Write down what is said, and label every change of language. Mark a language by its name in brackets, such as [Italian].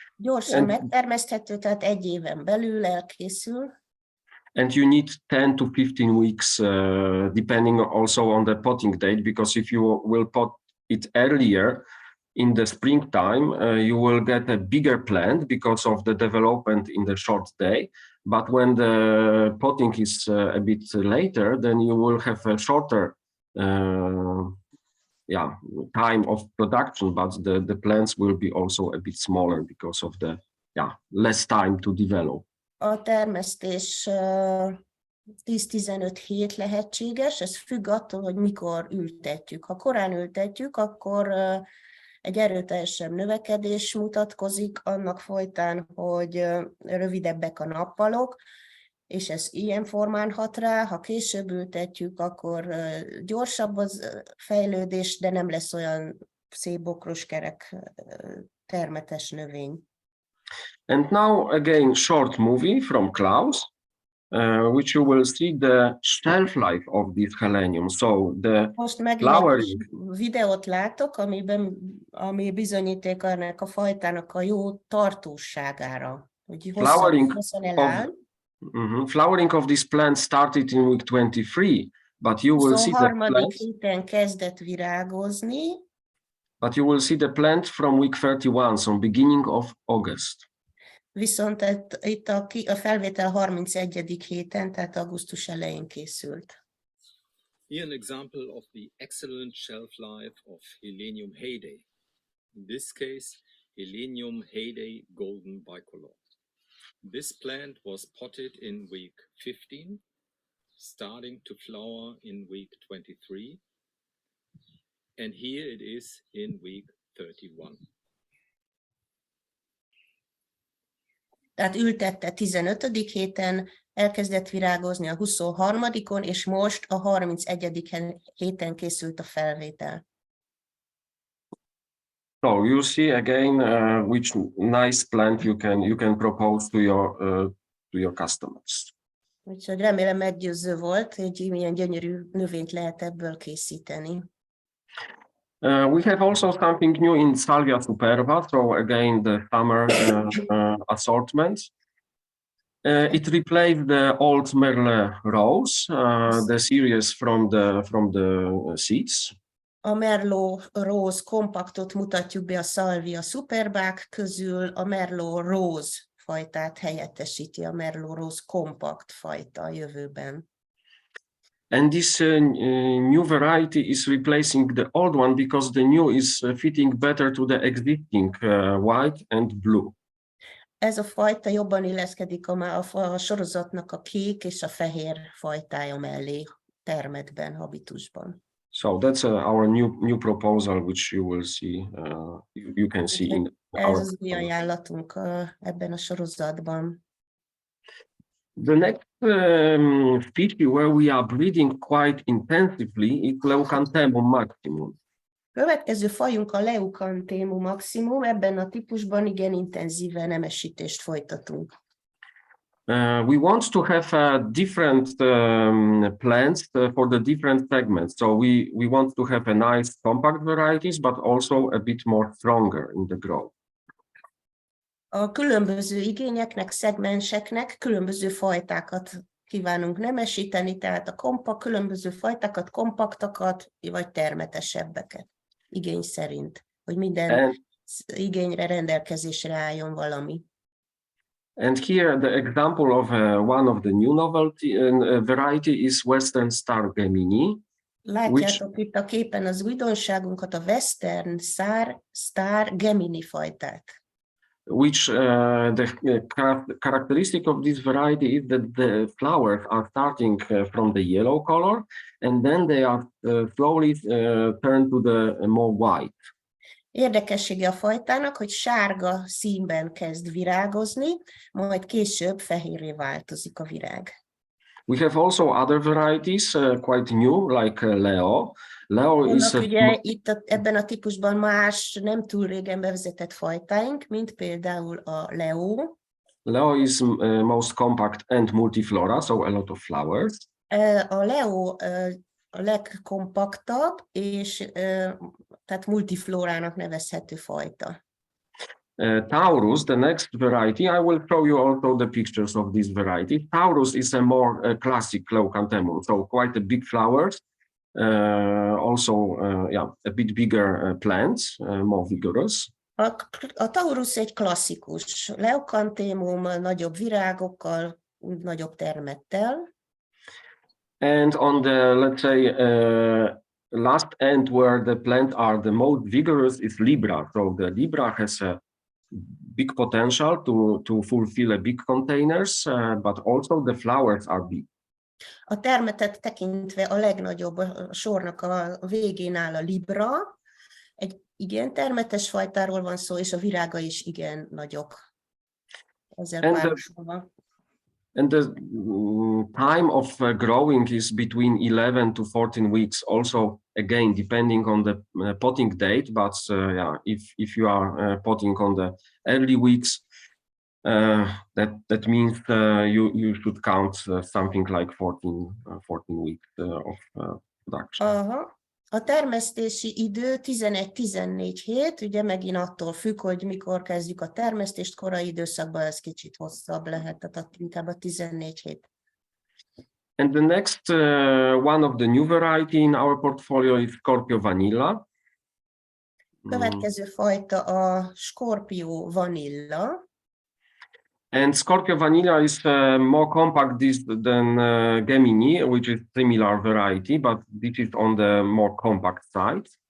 [Hungarian] Gyorsan megtermeszthető, tehát 1 éven belül elkészül. [English] And you need 10 to 15 weeks, depending also on the potting date, because if you will pot it earlier, in the springtime, you will get a bigger plant because of the development in the short day. But when the potting is a bit later, then you will have a shorter time of production, but the plants will be also a bit smaller because of the less time to develop. [Hungarian] A termesztés 10-15 hét lehetséges, ez függ attól, hogy mikor ültetjük. Ha korán ültetjük, akkor egy erőteljesebb növekedés mutatkozik, annak folytán, hogy rövidebbek a nappalok, és ez ilyen formán hat rá. Ha később ültetjük, akkor gyorsabb az fejlődés, de nem lesz olyan szép bokros kerek termetes növény. [English] And now again, short movie from Klaus, which you will see the shelf life of this Helenium. So the [Hungarian] most megint egy videót látok, ami bizonyíték ennek a fajtának a jó tartóságára. Hogy hosszan eláll. [English] Flowering of this plant started in week 23, but you will see the plant. [Hungarian] Héten kezdett virágozni. [English] But you will see the plant from week 31, so beginning of August. [Hungarian] Viszont itt a felvétel 31. héten, tehát augusztus elején készült. [English] Here an example of the excellent shelf life of Helenium heyday. In this case, Helenium heyday golden bicolor. This plant was potted in week 15, starting to flower in week 23, and here it is in week 31. [Hungarian] Tehát ültette 15. héten, elkezdett virágozni a 23-on, és most a 31. héten készült a felvétel. [English] So you see again which nice plant you can propose to your customers. [Hungarian] Úgyhogy remélem meggyőző volt, hogy milyen gyönyörű növényt lehet ebből készíteni. [English] We have also something new in Salvia superba, so again the summer assortment. It replaced the old Merle Rose, the series from the seeds. [Hungarian] A Merlot Rose kompaktot mutatjuk be a Salvia superbák közül, a Merlot Rose fajtát helyettesíti a Merlot Rose kompakt fajta a jövőben. [English] And this new variety is replacing the old one because the new is fitting better to the existing white and blue. [Hungarian] Ez a fajta jobban illeszkedik a sorozatnak a kék és a fehér fajtája mellé termetben, habitusban. [English] So that's our new proposal, which you will see. You can see in [Hungarian] Ez az új ajánlatunk ebben a sorozatban. [English] The next species where we are breeding quite intensively is Leucanthemum maximum. [Hungarian] Következő fajunk a Leucanthemum maximum, ebben a típusban igen intenzíven nemesítést folytatunk. [English] We want to have different plants for the different segments. So we want to have a nice compact varieties, but also a bit more stronger in the growth. [Hungarian] A különböző igényeknek, szegmenseknek különböző fajtákat kívánunk nemesíteni, tehát különböző fajtákat, kompaktakat, vagy termetesebbeket igény szerint, hogy minden igényre, rendelkezésre álljon valami. [English] And here the example of one of the new novelty variety is Western Star Gemini. [Hungarian] Látjátok itt a képen az újdonságunkat, a Western Star Gemini fajtát. [English] Which the characteristic of this variety is that the flowers are starting from the yellow color and then they are slowly turned to the more white. [Hungarian] Érdekessége a fajtának, hogy sárga színben kezd virágozni, majd később fehérré változik a virág. [English] We have also other varieties, quite new, like Leo. Leo is [Hungarian] ugye itt ebben a típusban más, nem túl régen bevezetett fajtáink, mint például a Leo. [English] Leo is most compact and multiflora, so a lot of flowers. [Hungarian] A Leo a legkompaktabb, és tehát multiflorának nevezhető fajta. [English] Taurus, the next variety, I will show you also the pictures of this variety. Taurus is a more classic Leucanthemum, so quite a big flowers, also a bit bigger plants, more vigorous. [Hungarian] A Taurus egy klasszikus Leucanthemum, nagyobb virágokkal, nagyobb termettel. [English] And on the, let's say, last end where the plants are the most vigorous is Libra. So the Libra has a big potential to fulfill a big containers, but also the flowers are big. [Hungarian] A termetet tekintve a legnagyobb a sornak a végén áll a Libra. Egy igen termetes fajtáról van szó, és a virága is igen nagyok. Ezzel párosulva. [English] And the time of growing is between 11 to 14 weeks, also again depending on the potting date, but if you are potting on the early weeks, that means you should count something like 14 weeks of production. [Hungarian] A termesztési idő 11-14 hét, ugye megint attól függ, hogy mikor kezdjük a termesztést, korai időszakban ez kicsit hosszabb lehet, tehát inkább a 14 hét. [English] And the next one of the new variety in our portfolio is Scorpio Vanilla. [Hungarian] Következő fajta a Scorpio Vanilla. [English] And Scorpio Vanilla is more compact than Gemini, which is similar variety, but this is on the more compact side.